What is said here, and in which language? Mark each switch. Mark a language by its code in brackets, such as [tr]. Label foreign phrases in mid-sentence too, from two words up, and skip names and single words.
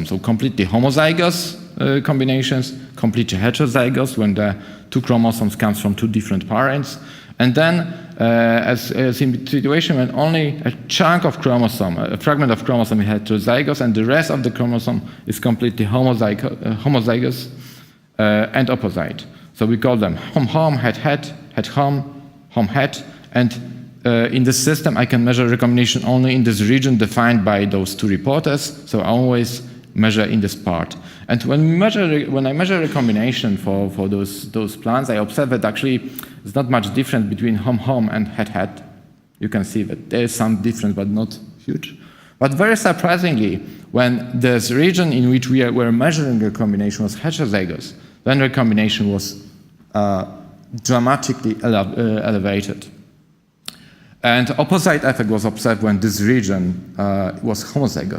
[en] So completely homozygous combinations, completely heterozygous when the two chromosomes come from two different parents. And then, as in the situation when only a chunk of chromosome, a fragment of chromosome is heterozygous, and the rest of the chromosome is completely homozygous and opposite. So we call them hom-hom, het-het, het-hom, hom-het, and in this system, I can measure recombination only in this region defined by those two reporters, so I always measure in this part. And when I measure recombination for those plants, I observe that actually there's not much difference between hom-hom and het-het. You can see that there is some difference, but not huge. But very surprisingly, when this region in which we were measuring recombination was heterozygous, then recombination was dramatically elevated. And opposite effect was observed when this region was homozygous.